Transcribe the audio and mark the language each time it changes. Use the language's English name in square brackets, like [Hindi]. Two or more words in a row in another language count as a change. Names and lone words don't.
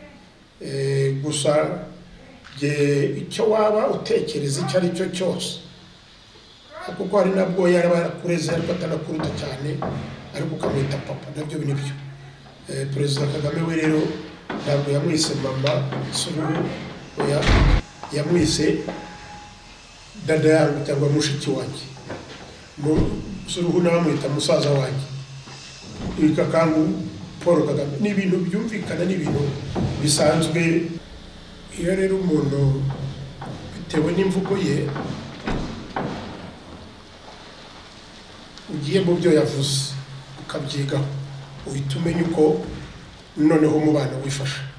[Kinyarwanda] Gusa icyo waba utekereza icyo ari cyo cyose, kuko hari nabwo yarakureze ariko atanakuruta cyane, ariko ukamwita papa, nabyo binibyo. Perezida Kagame we rero ntabwo yamwise mama Suluhu, yamwise [Swahili] dada yangu [Kinyarwanda] cyangwa mushiki wanjye. Suluhu nawe amwita musaza wanjye. Kakangu Paul Kagame, ni ibintu byumvikana, ni ibintu bisanzwe. Iyo rero umuntu bitewe n'imvugo ye ugiye mu byo yavuze ukabyigaho, uhita umenya uko noneho umubano wifasha.